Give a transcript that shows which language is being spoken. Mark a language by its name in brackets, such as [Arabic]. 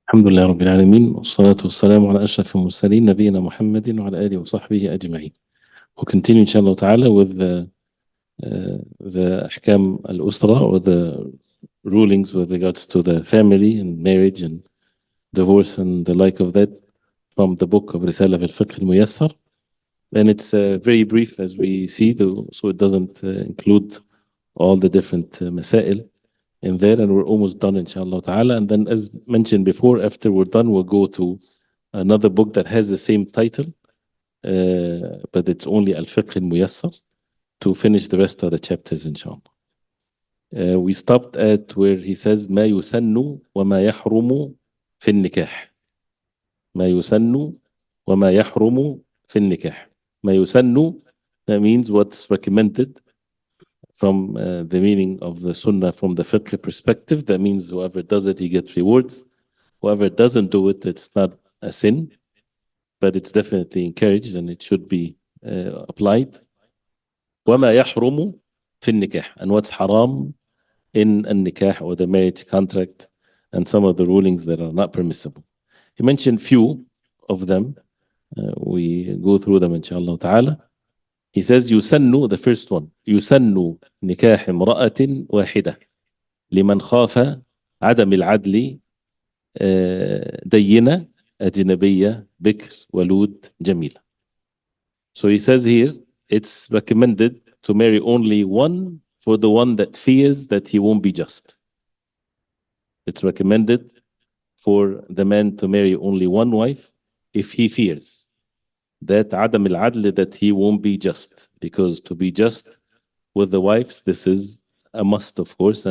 [Arabic] الحمد لله رب العالمين والصلاة والسلام على أشرف المرسلين نبينا محمد وعلى آله وصحبه أجمعين. [English] We'll continue inshallah ta'ala with the [Arabic] أحكام الأسرة [English] or the rulings with regards to the family and marriage and divorce and the like of that from the book of Risala al-Fiqh al-Muyassar. And it's very brief as we see, so it doesn't include all the different masail in there, and we're almost done inshallah ta'ala. And then as mentioned before, after we're done, we'll go to another book that has the same title, but it's only Al-Fiqh al-Muyassar, to finish the rest of the chapters inshallah. We stopped at where he says [Arabic] ما يسن وما يحرم في النكاح. ما يسن وما يحرم في النكاح. ما يسن, [English] that means what's recommended from the meaning of the sunnah from the fiqh perspective. That means whoever does it, he gets rewards. Whoever doesn't do it, it's not a sin, but it's definitely encouraged and it should be applied. [Arabic] وما يحرم في النكاح, [English] and what's haram in a nikah or the marriage contract, and some of the rulings that are not permissible. He mentioned few of them. We go through them inshallah ta'ala. He says [Arabic] يسن, [English] the first one, [Arabic] يسن نكاح امرأة واحدة لمن خاف عدم العدل دينة أجنبية بكر ولود جميلة. [English] So he says here, it's recommended to marry only one for the one that fears that he won't be just. It's recommended for the man to marry only one wife if he fears that [Arabic] عدم العدل, [English] that he won't be just, because to be just with the wives, this is a must, of course.